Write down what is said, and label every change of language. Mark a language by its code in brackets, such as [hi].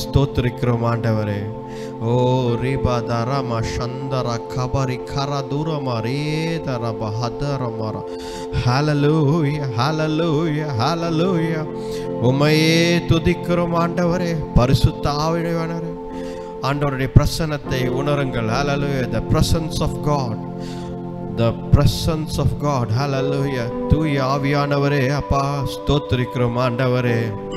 [ta] ஸ்தோத்திரிக்கிறோம் ஆண்டவரே. ஓ ரிபா தரமா சந்தரா கபரி கரா தூரமா ரேதரா பஹதரமரா. ஹல்லேலூயா, ஹல்லேலூயா, ஹல்லேலூயா. உம்மையே துதிக்கிறோம் ஆண்டவரே. பரிசுத்த ஆவியானவரே, ஆண்டவருடைய பிரசன்னத்தை உணருங்கள். ஹல்லேலூயா. [en] The presence of God, the presence of God. [ta] ஹல்லேலூயா. தூய ஆவியானவரே அப்பா, ஸ்தோத்திரிக்கிறோம் ஆண்டவரே.